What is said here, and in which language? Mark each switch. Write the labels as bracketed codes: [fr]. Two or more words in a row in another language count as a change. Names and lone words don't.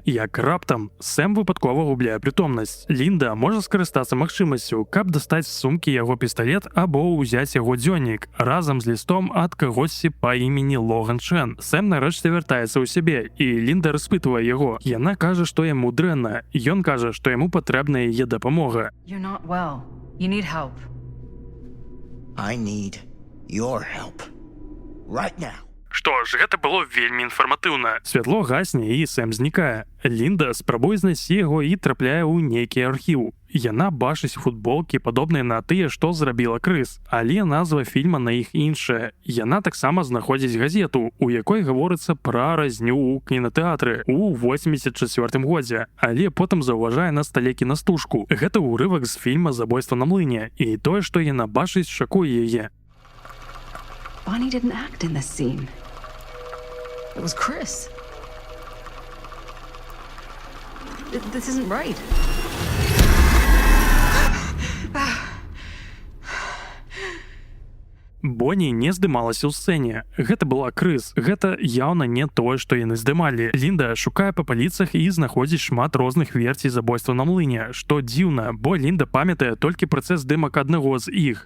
[be] Як раптам Сэм выпадкова губляе прытомнасць. Лінда можа скарыстацца магчымасцю, каб дастаць з сумкі толькі яго пісталет або ўзяць яго дзённік разам з лістом ад кагосьці па імені Логан Чен. Сэм нарэшце вяртаецца ў сябе, і Лінда распытвае яго. Яна кажа, што яму дрэнна. Ён кажа, што яму патрэбна яе дапамога. [en] You're not well. You need help. I need your help. Right now. [be] Што ж, гэта было вельмі інфарматыўна. Святло гасне і Сэм знікае. Лінда спрабуе знайсці яго і трапляе ў нейкі архіў. Яна бачыць футболкі, падобныя на тыя, што зрабіла Крыс, але назва фільма на іх іншая. Яна таксама знаходзіць газету, у якой гаворыцца пра разню ў кінатэатры ў 84 годзе, але потым заўважае на стале кінастужку. Гэта ўрывак з фільма «Забойства на млыне», і тое, што яна бачыць, шакуе яе. [en] Bonnie didn't act in this scene. It was Chris. This isn't right. [be] Бонні не здымалася ў сцэне. Гэта была Крыс. Гэта яўна не тое, што яны здымалі. Лінда шукае па паліцах і знаходзіць шмат розных версій забойства на млыне, што дзіўна, бо Лінда памятае толькі працэс здымак аднаго з іх.